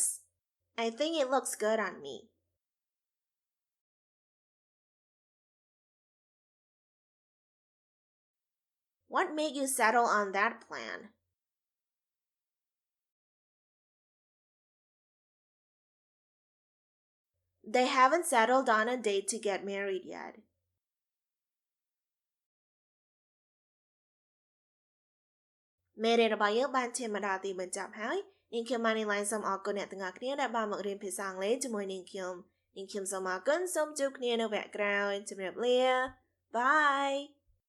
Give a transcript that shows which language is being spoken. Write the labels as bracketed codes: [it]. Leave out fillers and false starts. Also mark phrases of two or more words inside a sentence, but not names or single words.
[en] I think it looks good on me. What made you settle on that plan? They haven't settled on a date to get married yet. [km] មេរៀនរបស់យើងបានឈានមកដល់ទីបញ្ចប់ហើយនាងខ្ញុំ Manylen សូមអរគុណអ្នកទាំងអស់គ្នាដែលបានមករៀនភាសាអង់គ្លេសជាមួយនាងខ្ញុំសូមអរគុណសូមជួបគ្នានៅវគ្គក្រោយជម្រាបលា Bye